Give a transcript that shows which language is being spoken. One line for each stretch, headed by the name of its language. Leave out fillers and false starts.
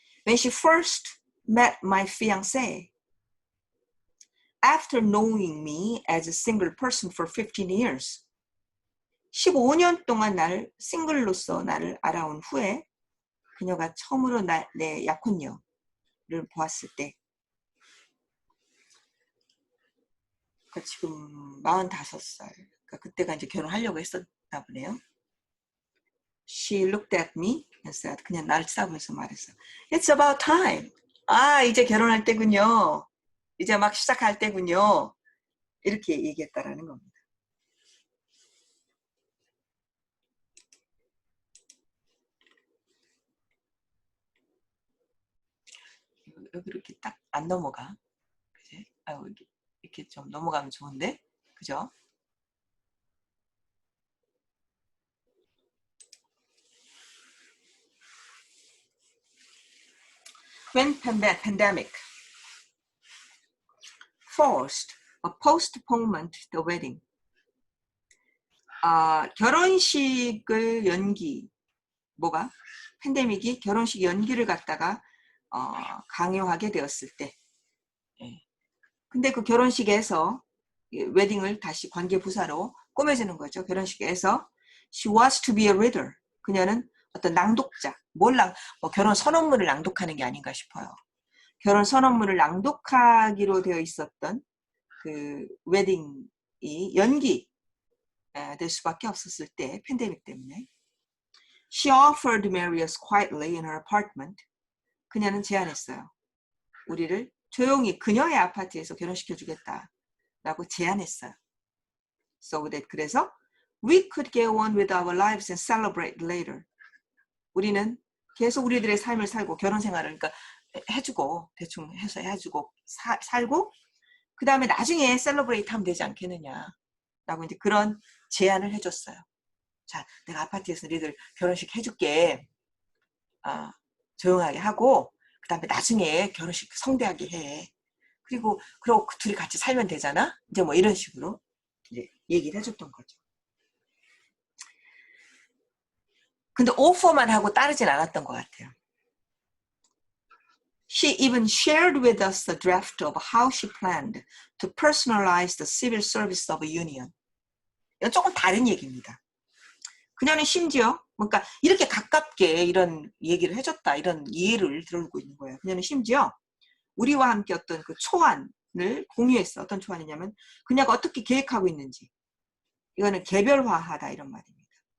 English: When she first met my fiancé, after knowing me as a single person for 15 years,
Korean: 15년 동안 싱글로서 나를 알아온 후에 그녀가 처음으로 내 약혼녀를 보았을 때, 그러니까 지금 45살, 그러니까 그때가 이제 결혼하려고 했었나 보네요.
English: She looked at me and said,
Korean: 그냥 나를 싸보면서 말했어.
English: It's about time.
Korean: 아, 이제 결혼할 때군요. 이제 막 시작할 때군요. 이렇게 얘기했다라는 겁니다. 여기 이렇게 딱 안 넘어가. 그지? 아유, 이렇게 좀 넘어가면 좋은데? 그죠?
English: When pandemic forced a postponement to the wedding.
Korean: 결혼식을 뭐가? 팬데믹이 결혼식 연기를 갖다가 강요하게 되었을 때. 예. 근데 그 결혼식에서 웨딩을 다시 관계부사로 꾸며주는 거죠. 결혼식에서
English: she was to be a reader.
Korean: 그녀는 어떤 낭독자, 결혼 선언문을 낭독하는 게 아닌가 싶어요. 결혼 선언문을 낭독하기로 되어 있었던 그 웨딩이 연기될 수밖에 없었을 때, 팬데믹 때문에.
English: She offered to marry us quietly in her apartment.
Korean: 그녀는 제안했어요. 우리를 조용히 그녀의 아파트에서 결혼시켜주겠다라고 제안했어요.
English: So that
Korean: 그래서
English: we could go on with our lives and celebrate later.
Korean: 우리는 계속 우리들의 삶을 살고 결혼 생활을 그러니까 해주고 대충 해서 해주고 살고 그 다음에 나중에 셀러브레이트 하면 되지 않겠느냐라고 이제 그런 제안을 해줬어요. 자, 내가 아파트에서 너희들 결혼식 해줄게. 조용하게 하고 그 다음에 나중에 결혼식 성대하게 해. 그리고 둘이 같이 살면 되잖아. 이제 뭐 이런 식으로 이제 얘기를 해줬던 거죠. 근데 오퍼만 하고 따르진 않았던 것 같아요.
English: She even shared with us the draft of how she planned to personalize the civil service of a union.
Korean: 이건 조금 다른 얘기입니다. 그녀는 심지어 그러니까 이렇게 가깝게 이런 얘기를 해줬다 이런 이해를 들어주고 있는 거예요. 그녀는 심지어 우리와 함께 어떤 그 초안을 공유했어. 어떤 초안이냐면 그녀가 어떻게 계획하고 있는지. 이거는 개별화하다 이런 말입니다.